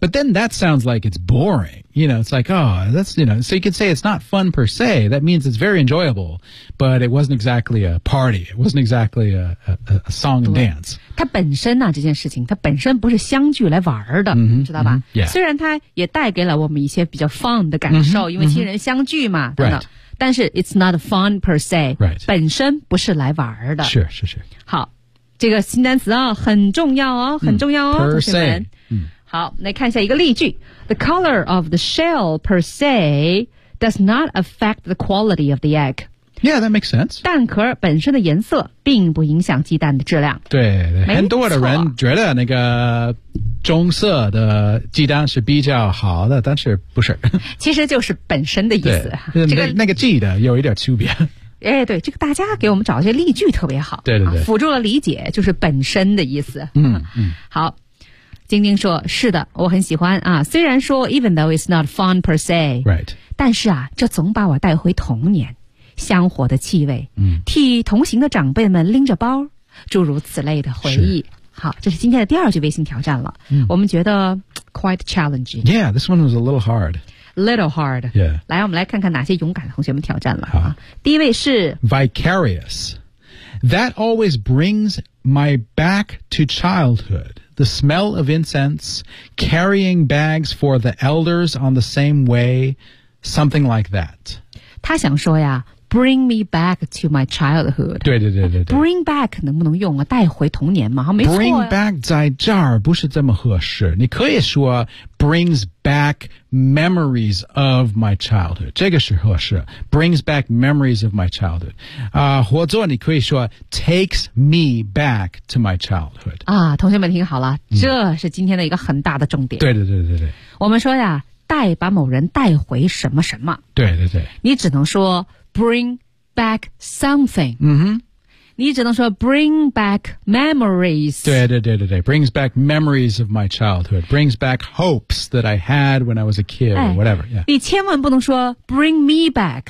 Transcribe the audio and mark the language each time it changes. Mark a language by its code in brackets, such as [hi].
[en] But then that sounds like it's boring. You know, it's like, oh, that's, you know, so you could say it's not fun per se. That means it's very enjoyable, but it wasn't exactly a party. It wasn't exactly a song and dance. [zh] 它本身啊，这件事情，它本身不是相聚来玩的，嗯、知道吧、嗯 yeah. 虽然它也带给了我们一些比较 fun 的感受、嗯、因为亲人相聚嘛、嗯、等等。 [en] Right. 但是 it's not fun per se、 right. [zh] 本身不是来玩的是是是好这个新单词啊很重要哦很重要哦、嗯、per se、嗯、 [en] 好来看一下一个例句 The color of the shell per se does not affect the quality of the egg Yeah that makes sense [zh] 蛋壳本身的颜色并不影响鸡蛋的质量对, 对很多的人觉得那个棕色的鸡蛋是比较好的但是不是其实就是本身的意思、这个、那个记得有一点区别哎，对这个大家给我们找一些例句特别好对对对、啊、辅助了理解就是本身的意思嗯嗯，好晶晶说是的我很喜欢啊。 [en] 虽然说 even though it's not fun per se、 right. [zh] 但是啊这总把我带回童年香火的气味、嗯、替同行的长辈们拎着包诸如此类的回忆好这是今天的第二句微信挑战了、嗯、我们觉得 quite challenging [en] Yeah, this one was a little hard Little hard Yeah [zh] 来我们来看看哪些勇敢的同学们挑战了、啊、第一位是 [en] Vicarious That always brings my back to childhood The smell of incense Carrying bags for the elders on the same way Something like that 他想说呀 Bring me back to my childhood. [zh] 对对对对对。 Bring back 能不能用啊？带回童年嘛，没错、啊。 [en] Bring back 在这儿不是这么合适。你可以说 brings back memories of my childhood. [zh] 这个是合适。 [en] Brings back memories of my childhood. 啊、或者你可以说 takes me back to my childhood. [zh] 啊，同学们听好了，这是今天的一个很大的重点。嗯、对对对对对。我们说呀，带把某人带回什么什么。对对对。 [en] 你只能说。 Bring back something. 嗯哼，你只能说 bring back memories. 对对对对对 brings back memories of my childhood. Brings back hopes that I had when I was a kid or whatever.、 [zh] 哎、 yeah. 你千万不能说 bring me back.